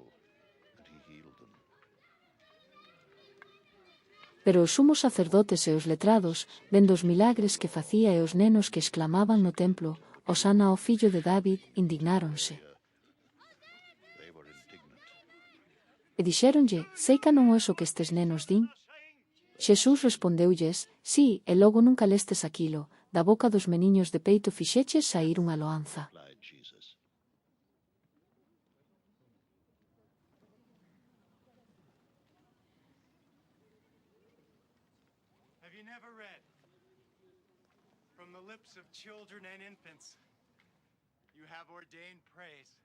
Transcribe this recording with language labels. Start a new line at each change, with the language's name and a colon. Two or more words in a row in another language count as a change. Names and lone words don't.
Galician: Pero os sumos sacerdotes e os letrados, vendo os milagres que facía e os nenos que exclamaban no templo: Hosana ao fillo de David, indignáronse. E dixéronlle: sei ca non é o que estes nenos din? Xesús respondeulles: sí, e logo nunca lestes aquilo, da boca dos meniños de peito fixeches saír unha loanza.
English: Have you never read? From the lips of children and infants, you have ordained praise.